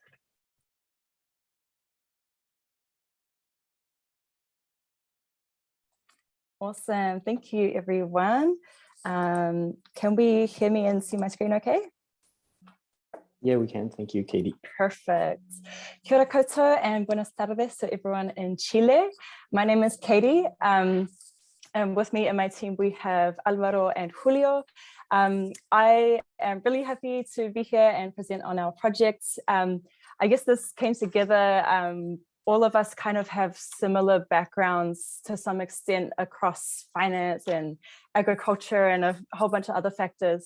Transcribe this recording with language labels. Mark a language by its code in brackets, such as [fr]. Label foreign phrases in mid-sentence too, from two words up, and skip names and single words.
[en] Awesome. Thank you, everyone. Can we hear me and see my screen okay? Yeah, we can. Thank you, Katie. Perfect. [mi] Kia ora koutou [en] and [es] buenas tardes [en] to everyone in Chile. My name is Katie. And with me and my team, we have Alvaro and Julio. I am really happy to be here and present on our project. I guess this came together. All of us kind of have similar backgrounds to some extent across finance and agriculture and a whole bunch of other factors.